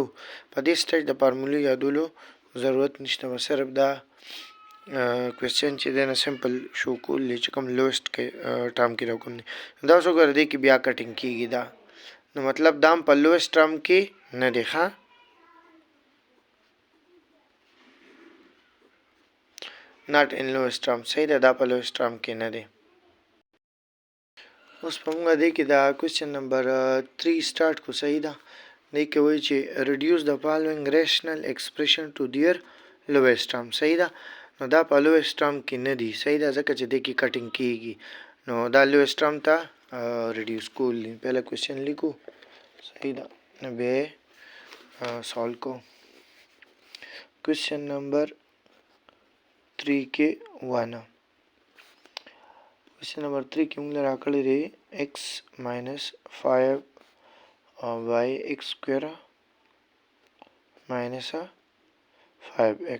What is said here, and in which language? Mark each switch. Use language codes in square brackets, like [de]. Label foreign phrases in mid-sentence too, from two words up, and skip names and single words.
[ps] په دې سټیج د فارمولې یادولو ضرورت نشته. به صرف دا کوېسچن چې دی نه سمپل شو کول دی چې کوم [en] lowest term [ps] کې راکوم دی. دا اوس وګوره دې کې بیا کټینګ کېږي دا نو مطلب دا هم په [en] lowest term [ps] کې نه دی. ښه [en] not in lowest term. [ps] صحیح ده. دا په [en] lowest term [ps] کې نه دی. اوس په موږ دې کې دا [en] question number [ps] 3 سٹارټ کو. صحیح ده. دې کې وایي چې [en] reduce the following rational expression to their lowest term. [ps] صحیح ده. نو دا په [en] lowest term [ps] کې نه دی. صحیح ده ځکه چې دې کې کټینګ کېږي نو دا [en] lowest term [ps] ته reduce کول دي. پهله کوېسچن لیکو. صحیح ده. نو بیا سالو کو. [en] question number [ps] 3 کې 1 [en] question number [ps] 3 کې موږ راکړی دی [en] x minus 5 y x square minus 5x.